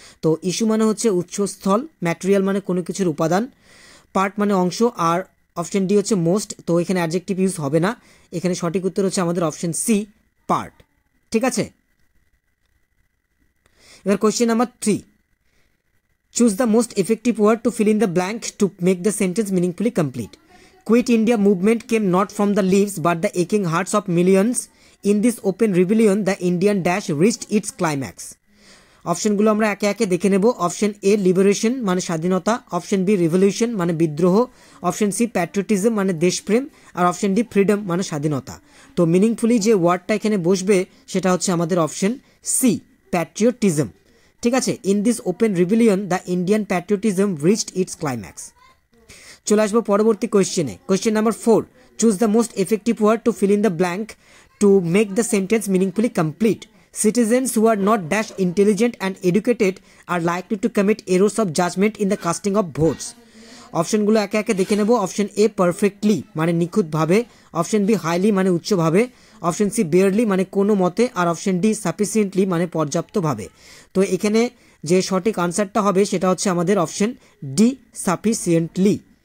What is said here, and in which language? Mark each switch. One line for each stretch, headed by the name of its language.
Bangla: তো ইস্যু মানে হচ্ছে উৎসস্থল, ম্যাটেরিয়াল মানে কোনো কিছুর উপাদান, পার্ট মানে অংশ আর অপশন ডি হচ্ছে মোস্ট। তো এখানে অ্যাডজেক্টিভ ইউজ হবে না, এখানে সঠিক উত্তর হচ্ছে আমাদের অপশন সি পার্ট। ঠিক আছে, এবার question number 3।
English: Choose the most effective word to fill in the blank to make the sentence meaningfully complete. Quit India movement came not from the leaves but the aching hearts of millions. In this open rebellion, the Indian dash reached its climax.
Bangla: অপশনগুলো আমরা একে একে দেখে নেব। Option A liberation মানে স্বাধীনতা, option B revolution মানে বিদ্রোহ, অপশন সি প্যাট্রিয়টিজম মানে দেশপ্রেম আর অপশন ডি ফ্রিডম মানে স্বাধীনতা। তো মিনিংফুলি যে ওয়ার্ডটা এখানে বসবে সেটা হচ্ছে আমাদের অপশন সি প্যাট্রিয়টিজম। ঠিক আছে,
English: In this open rebellion the Indian patriotism reached its climax.
Bangla: চলে আসবো পরবর্তী কোয়েশ্চেনে।
English: Question number 4। Choose the most effective word to fill in the blank to make the sentence meaningfully complete. Citizens who are not dash intelligent and educated are likely to commit errors of judgment in the casting of votes.
Bangla: অপশনগুলো একে একে দেখে নেব। Option A perfectly মানে নিখুঁতভাবে, option be highly মানে উচ্চভাবে, option C barely মানে কোনো মতে আর অপশন ডি সাফিসিয়েন্টলি মানে পর্যাপ্তভাবে। তো এখানে যে সঠিক আনসারটা হবে সেটা হচ্ছে আমাদের অপশন ডি সাফিসিয়েন্টলি।